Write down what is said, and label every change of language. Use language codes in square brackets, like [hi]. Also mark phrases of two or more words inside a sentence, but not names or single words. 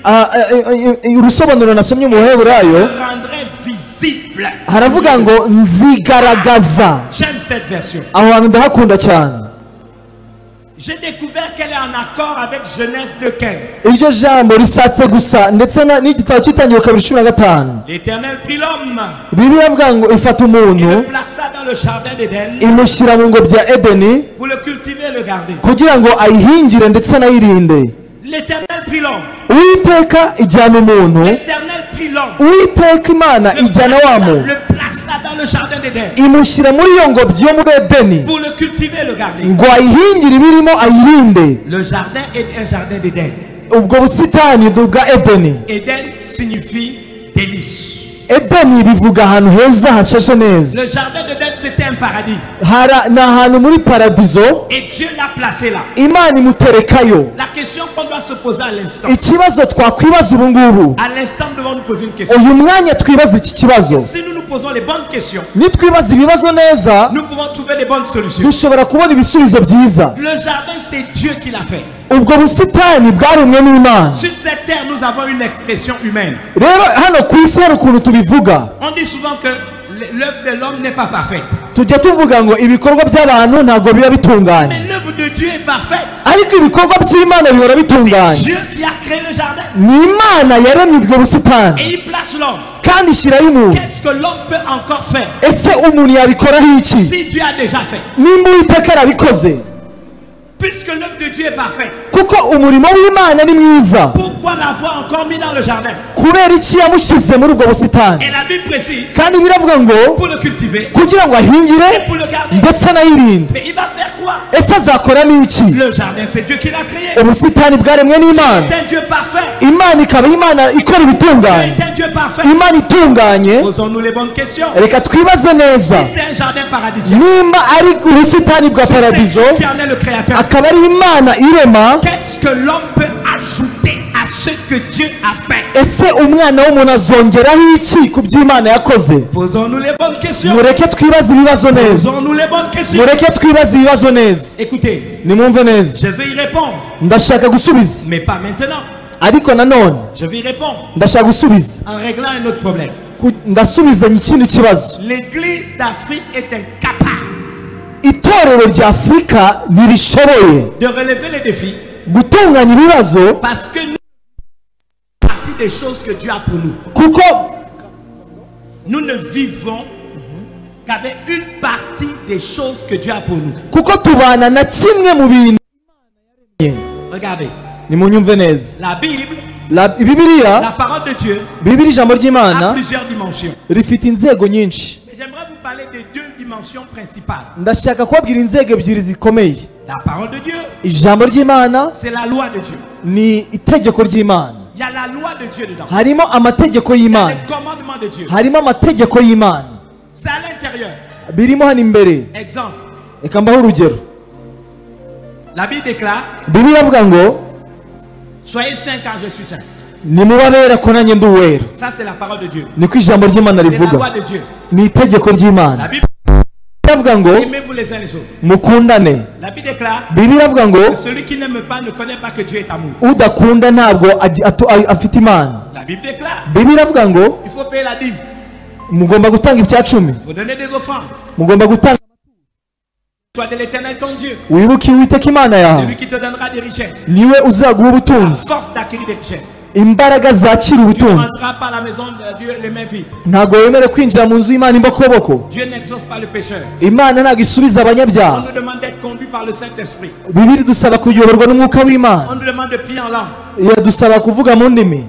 [rw] Urusobanuro nasomye mu baheburayo [fr] je rendrai visible. [rw] haravuga ngo nzigaragaza. [fr] J'aime cette version. [rw] Aho hantu ndahakunda cyane. [fr] J'ai découvert qu'elle est en accord avec Genèse 2:15. [rw] Iryo jambo risatse gusa ndetse n'igitabo cy'itangira kabiri 15. [fr] L'Éternel prit l'homme [rw] Bibiliya ivuga ngo ifata [fr] et le [rw] umuntu [fr] plaça dans le jardin d'Éden [rw] imushyira mu ngobyi ya Edeni [fr] pour le cultiver et le garder. [rw] kugira ngo ayihingire ndetse anayirinde. [fr] L'Éternel prit l'homme. [rw] Uwiteka ijyana umuntu, [fr] L'Éternel prit l'homme. [rw] Uwiteka Imana ijyana wa muntu [fr] Le plaça dans le jardin d'Éden [rw] imushyira muri iyo ngobyi yo muri Edeni [fr] pour le cultiver et le garder. [rw] ngo ayihingire ibirimo ayirinde. [fr] Le jardin est un jardin d'Éden. [rw] Ubwo busitani bwa Edeni. [fr] Éden signifie délice. [rw] Edeni bivuga ahantu heza hashashe neza. [fr] Le jardin d'Éden c'était un paradis. [rw] Ni ahantu muri paradizo, [fr] Et Dieu l'a placé là. [rw] Imana imuterekayo. [fr] La question qu'on doit se poser à l'instant. [rw] Ikibazo twakwibaza ubu ngubu, [fr] À l'instant, nous devons nous poser une question. [rw] uyu mwanya twibaza iki kibazo. [fr] Si nous nous posons les bonnes questions, [rw] Nitwibaza ibibazo neza, [fr] nous pouvons trouver les bonnes solutions. [rw] dushobora kubona ibisubizo byiza. [fr] Le jardin, c'est Dieu qui l'a fait. [rw] Ubwo busitani bwaremwe n'Imana. [fr] Sur cette terre, nous avons une expression humaine. [rw] Rero hano ku isi hari ukuntu tubivuga. [fr] On dit souvent que l'œuvre de l'homme n'est pas parfaite. [rw] Tujya tuvuga ngo ibikorwa by'abantu ntabwo biba bitunganye, [fr] Mais l'œuvre de Dieu est parfaite. [rw] ariko ibikorwa by'Imana bihora bitunganye. [fr] Dieu qui a créé le jardin. [rw] Ni Imana yaremye ubwo busitani [fr] Et il place l'homme. [rw] kandi ishyiraho umuntu. [fr] Qu'est-ce que l'homme peut encore faire [rw] Ese umuntu yabikoraho iki [fr] si Dieu a déjà fait? [rw] nimba Uwiteka yarabikoze? [fr] Puisque l'œuvre de Dieu est parfaite, [rw] Kuko umurimo w'Imana ni mwiza, [fr] pourquoi l'avoir encore mis dans le jardin? [rw] kubera iki yamushyize muri ubwo busitani? [fr] Et la Bible précise, [rw] Kandi biravuga ngo [fr] pour le cultiver [rw] kugira ngo ahingire [fr] et pour le garder. [rw] ndetse anayirinde. [fr] Mais il va faire quoi? [rw] Ese azakoramo iki? [fr] Le jardin, c'est Dieu qui l'a créé. [rw] Ubusitani bwaremwe n'Imana. [fr] C'est un Dieu parfait. [rw] Imana ikaba Imana ikora ibitunganye, [fr] C'est un Dieu parfait. [rw] Imana itunganye. [fr] Posons-nous les bonnes questions. [rw] Reka twibaze neza, [fr] Si c'est un jardin paradisiaque, [rw] nimba ari ubusitani bwa [fr] si c'est [rw] paradizo [fr] Dieu qui en est le créateur, [rw] akaba ari Imana irema, [fr] qu'est-ce que l'homme peut ajouter à ce que Dieu a fait? [rw] ese umwana w'umuntu azongeraho iki ku by'Imana yakoze? [fr] Posons-nous les bonnes questions. [rw] Mureke twibaze ibibazo neza, [fr] Posons-nous les bonnes questions. [rw] mureke twibaze ibibazo neza. [fr] Écoutez, [rw] Nimwumve neza, [fr] je vais y répondre, [rw] ndashaka gusubiza, [fr] mais pas maintenant. [rw] ariko nanone [fr] Je vais y répondre [rw] ndashaka gusubiza, [fr] en réglant un autre problème. [rw] ndasubizanya ikindi kibazo. [fr] L'église d'Afrique est incapable [rw] itorero rya Afurika ntirishoboye [fr] de relever les défis [rw] gutunganya ibibazo [fr] parce que nous partie des choses que Dieu a pour nous. [rw] kuko [fr] Nous ne vivons qu'avec une partie des choses que Dieu a pour nous. [rw] kuko tubana na kimwe mu bintu. [fr] Regardez, [rw] Nimunyumve neza. [fr] la Bible, [rw] Bibiliya, [fr] la parole de Dieu, [rw] Bibiliya ijambo [fr] a [rw] ry'Imana [fr] plusieurs dimensions. [rw] rifite inzego nyinshi. [fr] Et j'aimerais vous parler de deux dimensions principales. [rw] Ndashaka kubabwira inzego ebyiri zikomeye. [fr] La parole de Dieu, [rw] Ijambo ry'Imana [fr] c'est la loi de Dieu. [rw] ni itegeko ry'Imana. [fr] Il y a la loi de Dieu dedans. [rw] Harimo amategeko [fr] Il y a [rw] y'Imana. [fr] les commandements de Dieu. [rw] Harimo amategeko y'Imana. [fr] C'est à l'intérieur. [rw] Birimo hano imbere. [fr] Exemple, [rw] Reka mbahe urugero. [fr] la Bible déclare, [rw] Bibiliya avuga ngo [fr] soyez saints car je suis saint. [rw] nimubabera ko nanjye ndi uwera. [fr] Ça c'est la parole de Dieu. [rw] Niko ijambo ry'Imana [fr] C'est la loi [rw] rivuga. [fr] de Dieu. [rw] Ni itegeko [fr] La [rw] ry'Imana. [fr] Bible [rw] Avuga ngo [fr] aimez-vous les uns les autres. [rw] mukundane. [fr] La Bible déclare [rw] Bibiliya avuga ngo [fr] que celui qui n'aime pas ne connaît pas que Dieu est amour. [rw] udakunda ntabwo afite Imana. [fr] La Bible déclare [rw] Bibiliya avuga ngo [fr] il faut payer la dîme, [rw] mugomba gutanga ibya cumi, [fr] il faut donner des offrandes. [rw] mugomba gutanga. [fr] Sois de l'Éternel ton Dieu. [rw] Wibuke Uwiteka Imana [fr] C'est [rw] yawe, [fr] lui qui te donnera des richesses. [rw] niwe uzaguha [fr] La [rw] ubutunzi, [fr] force d'acquérir des richesses. [rw] imbaraga zakira [fr] Tu ne [rw] ubutunzi. [fr] rentreras pas à la maison de Dieu les mains vides. [rw] Ntabwo wemere kwinjira mu nzu y'Imana imbokoboko. [fr] Dieu n'exauce pas le pécheur. [rw] Imana ntabwo isubiza [fr] On [rw] abanyabyaha. [fr] nous demande d'être conduit par le Saint-Esprit. [rw] Bibiri dusaba kuyoborwa n'umwuka w'Imana. [fr] On nous demande de prier en langue. [rw] Iradusaba kuvuga mu ndimi.